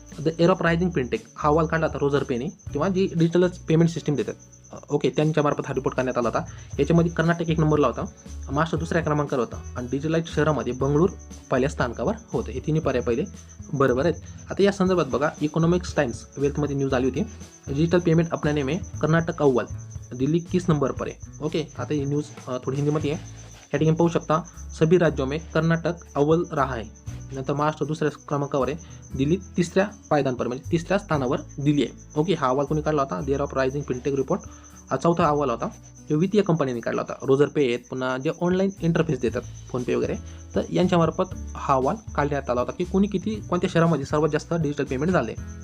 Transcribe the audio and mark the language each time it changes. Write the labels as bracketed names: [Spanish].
[Marathi] The area of rising fintech हा अहवाल काढला होता रोजर पेने किंवा जी डिजिटल पेमेंट सिस्टीम देतात. ओके, त्यांच्यामार्फत हा रिपोर्ट करण्यात आला होता. याच्यामध्ये कर्नाटक 1 नंबरला होता, महाराष्ट्र दुसऱ्या क्रमांकावर होता आणि डिजिटलाइज शहरामध्ये बंगळूर पहिल्या स्थानकावर होतं. हे तिन्ही पर्याय पहिले बरोबर आहेत. आता या संदर्भात बघा, इकॉनॉमिक्स टाइम्स वेल्थमध्ये न्यूज आली होती. [Hindi] डिजिटल पेमेंट अपनाने में कर्नाटक अव्वल, दिल्ली 30 नंबर पर है. [Marathi] ओके, आता ही न्यूज़ थोड़ी हिंदीमध्ये आहे. या ठिकाणी पाहू शकता, [Hindi] सभी राज्यों में कर्नाटक अव्वल रहा है. [Marathi] नंतर महाराष्ट्र दुसऱ्या क्रमांकावर आहे, दिल्ली तिसऱ्या पायदानपर म्हणजे तिसऱ्या स्थानावर दिल्ली आहे. ओके, हा अहवाल कोणी काढला होता? There of rising fintech report. हा चौथा अहवाल होता, जो वित्तीय कंपनीने काढला होता. रोजर पे आहेत, पुन्हा जे ऑनलाईन इंटरफेस देतात फोनपे वगैरे, तर यांच्यामार्फत हा अहवाल काढण्यात आला होता की कोणत्या शहरामध्ये सर्वात जास्त डिजिटल पेमेंट झाले.